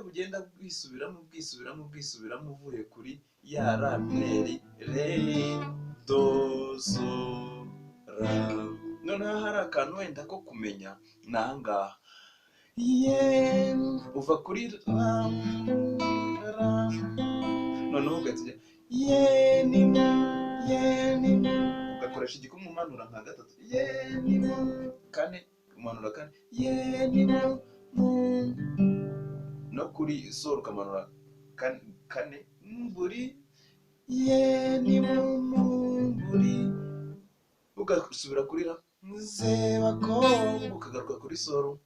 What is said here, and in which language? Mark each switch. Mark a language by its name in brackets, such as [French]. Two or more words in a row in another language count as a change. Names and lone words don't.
[Kinyarwanda] ugenda bwisubiramo uvuye kuri ya ra mineri re do so ra. Noneho hari akantu wenda ko kumenya ni ahangaha, ye uva kuri ra ra, noneho ugahita ujya ye ni mu, ye ni mu, ugakoresha igikumwe umanura nka gatatu, ye ni mu, kane umanura kane, ye ni mu mu, no kuri sol ukamanura kane mburi, ye ni mu mburi, ugasubira kuri ra ze bakobwa, ukagaruka kuri sol,